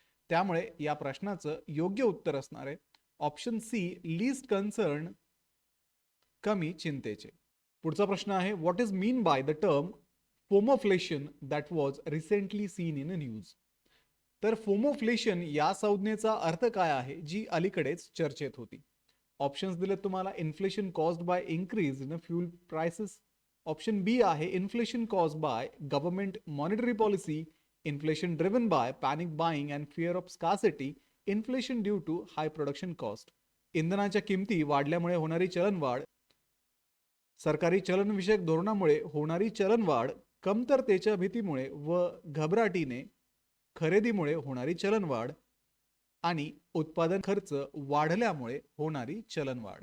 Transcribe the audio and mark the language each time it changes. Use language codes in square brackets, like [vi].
[mr] त्यामुळे या प्रश्नाचं योग्य उत्तर असणार आहे ऑप्शन सी, लीस्ट कन्सर्न कमी चिंतेचे. पुढचा प्रश्न आहे, [en] What is mean by the term fomoflation that was recently seen in a news. [mr] तर फोमोफ्लेशन या संज्ञेचा अर्थ काय आहे जी अलीकडेच चर्चेत होती? ऑप्शन्स दिलेत तुम्हाला. [en] Inflation caused by increase in fuel prices. Option B [mr] आहे [en] Inflation caused by government monetary policy, inflation driven by panic buying and fear of scarcity, inflation due to high production cost. [mr] इंधनाच्या किमती वाढल्यामुळे होणारी चलनवाढ, सरकारी चलनविषयक धोरणामुळे होणारी चलनवाढ, कमतरतेच्या भीतीमुळे व घबराटीने खरेदीमुळे होणारी चलनवाढ आणि उत्पादन खर्च वाढल्यामुळे होणारी चलनवाढ.